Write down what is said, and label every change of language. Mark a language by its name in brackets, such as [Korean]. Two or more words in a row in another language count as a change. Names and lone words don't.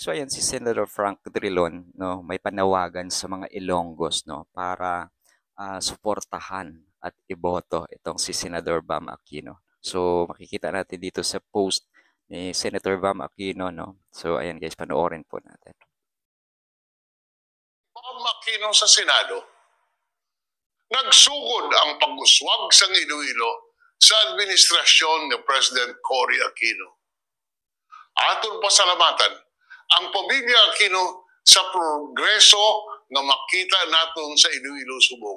[Filipino] So ayan si Senator Frank Drilon, no, may panawagan sa mga Ilonggos, no, para suportahan at iboto itong si Senador Bam Aquino. So makikita natin dito sa post ni Senator Bam Aquino, no. So ayan guys, panoorin po natin. [Hiligaynon] Bam Aquino sa Senado, nagsugod ang pag-uswag sa Iloilo sa administrasyon ni President Cory Aquino. Aton pasalamatan ang pamilya Aquino sa progreso nga makita naton sa Iloilo subong.